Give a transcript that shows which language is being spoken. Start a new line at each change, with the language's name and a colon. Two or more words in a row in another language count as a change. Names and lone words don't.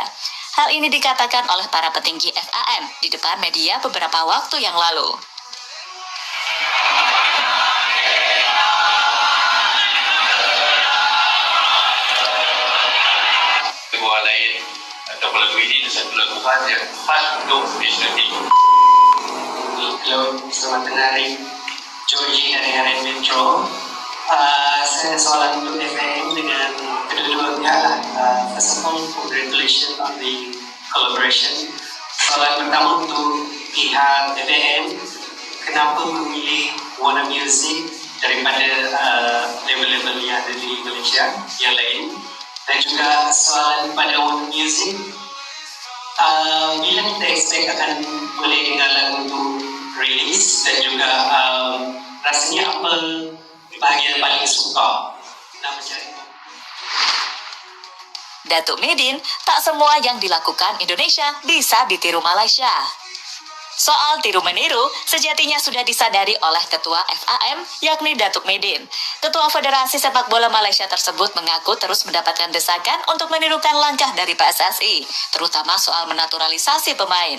Indonesian: Hal ini dikatakan oleh para petinggi FAM di depan media beberapa waktu yang lalu.
Malay: Sebuah lain atau lagu ini satu lagu khas yang khas untuk
English: national team.
Malay: Halo, selamat hari. Georgie dari Haren Metro. Saya soalan untuk FAM dengan kedua pihak lah.
English: First of all, congratulations on the collaboration.
Malay: Soalan pertama untuk pihak FAM, kenapa memilih Warna Music daripada label-label yang ada di Malaysia yang lain? Dan juga soalan pada Warna Music, bila kita expect akan boleh dengar lagu untuk release, dan juga rasanya apa bahagian paling suka nak mencari? Datuk Midin,
Indonesian: tak semua yang dilakukan Indonesia bisa ditiru Malaysia. Soal tiru-meniru, sejatinya sudah disadari oleh Ketua FAM, yakni Datuk Midin. Ketua Federasi Sepak Bola Malaysia tersebut mengaku terus mendapatkan desakan untuk menirukan langkah dari PSSI, terutama soal menaturalisasi pemain.